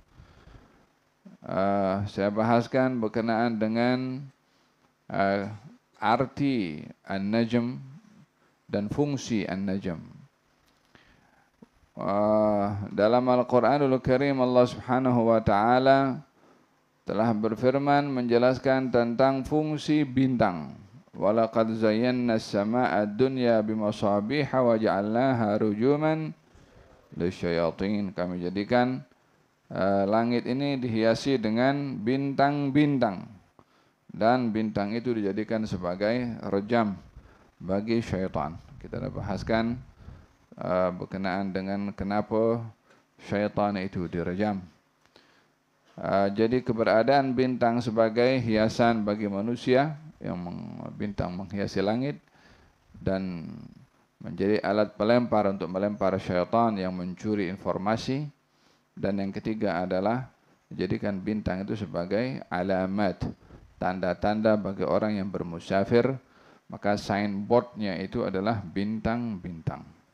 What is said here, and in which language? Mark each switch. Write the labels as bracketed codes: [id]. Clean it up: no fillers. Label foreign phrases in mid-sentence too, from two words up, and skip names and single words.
[ms] Saya bahaskan berkenaan dengan arti An-Najm dan fungsi An-Najm. Dalam Al-Quranul Karim Allah [ar] سبحانه وتعالى [ms] telah berfirman menjelaskan tentang fungsi bintang. [ar] ولقد زينا السماء الدنيا بمصابيح وجعلناها رجوما للشياطين. [ms] Kami jadikan langit ini dihiasi dengan bintang-bintang, dan bintang itu dijadikan sebagai rejam bagi syaitan. Kita dah bahaskan berkenaan dengan kenapa syaitan itu direjam. Jadi keberadaan bintang sebagai hiasan bagi manusia, yang bintang menghiasi langit dan menjadi alat pelempar untuk melempar syaitan yang mencuri informasi. Dan yang ketiga adalah jadikan bintang itu sebagai alamat, tanda-tanda bagi orang yang bermusafir, maka signboardnya itu adalah bintang-bintang.